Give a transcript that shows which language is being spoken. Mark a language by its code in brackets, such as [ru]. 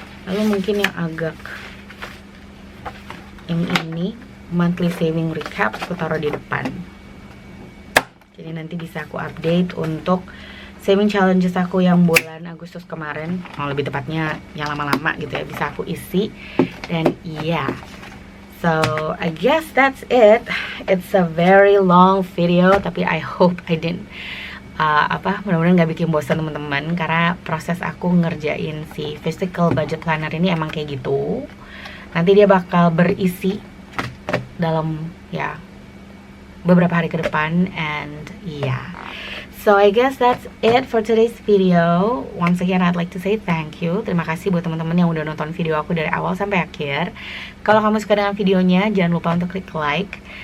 [id] Lalu mungkin yang agak ini monthly saving recap aku taruh di depan. Jadi nanti bisa aku update untuk saving challenges aku yang bulan Agustus kemarin. Lebih tepatnya yang lama-lama gitu ya, bisa aku isi. Dan iya, [en] so I guess that's it. It's a very long video, [id] tapi [en] I hope I didn't [id] mudah-mudahan gak bikin bosan teman-teman, karena proses aku ngerjain si physical budget planner ini emang kayak gitu. Nanti dia bakal berisi dalam ya beberapa hari ke depan, [en] and yeah. So I guess that's it for today's video. Once again I'd like to say thank you. [id] Terima kasih buat teman-teman yang udah nonton video aku dari awal sampai akhir. Kalau kamu suka dengan videonya, jangan lupa untuk klik like.